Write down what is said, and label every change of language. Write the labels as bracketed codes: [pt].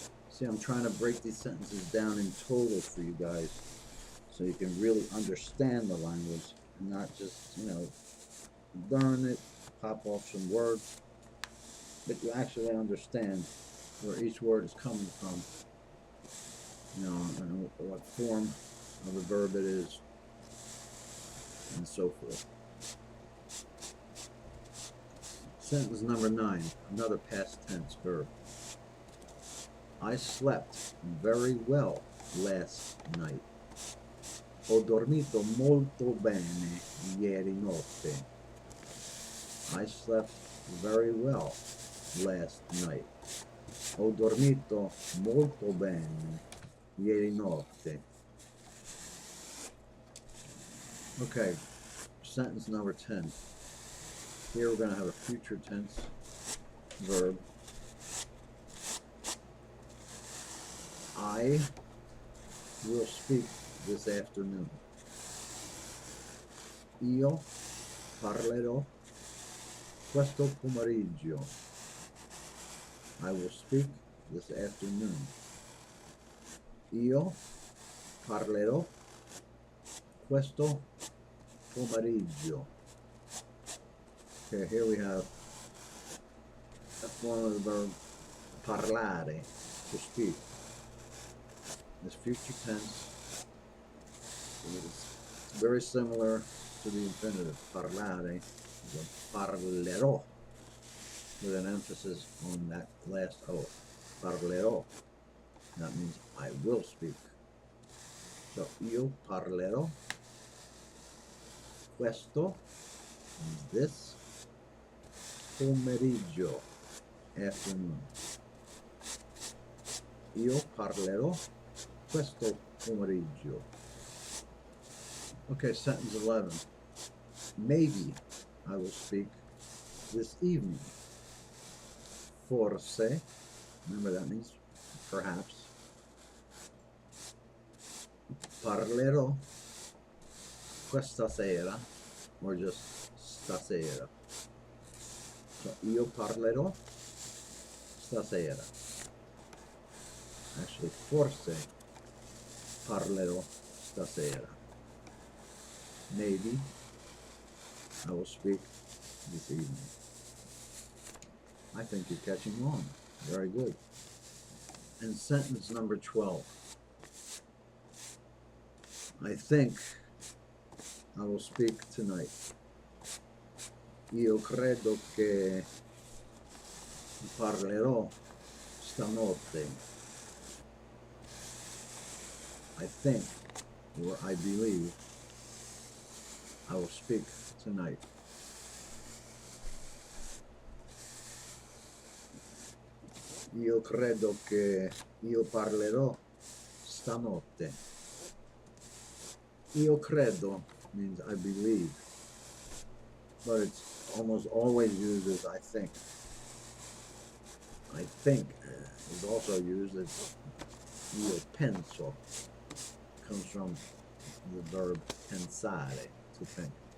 [en] See, I'm trying to break these sentences down in total for you guys so you can really understand the language and not just, learn it, pop off some words, but you actually understand where each word is coming from, and what form of the verb it is, and so forth. Sentence number 9, another past tense verb. I slept very well last night. [it] Ho dormito molto bene ieri notte. [en] I slept very well last night. [it] Ho dormito molto bene ieri notte. [en] Okay, sentence number 10. Here we're going to have a future tense verb. I will speak this afternoon. [it] Io parlerò questo pomeriggio. [en] I will speak this afternoon. [it] Io parlerò questo pomeriggio. [en] Okay, here we have a form of the verb parlare, to speak. This future tense is very similar to the infinitive, parlare, parlerò, with an emphasis on that last O, parlerò. That means I will speak. So, [it] io parlerò questo, [en] this, pomeriggio, afternoon. [it] Io parlerò questo pomeriggio. [en] Okay, sentence 11. Maybe I will speak this evening. Forse, remember that means perhaps. [it] Parlerò questa sera, [en] or just [it] stasera. So io parlerò stasera. Actually, forse parlerò stasera. [en] Maybe I will speak this evening. I think you're catching on. Very good. And sentence number 12. I think I will speak tonight. [it] Io credo che parlerò stanotte. [en] I think, or I believe, I will speak tonight. [it] Io credo che io parlerò stanotte. Io credo [en] means I believe, but it's almost always used as I think. I think is also used as [it] io penso. [en] Comes from the verb pensare, to think.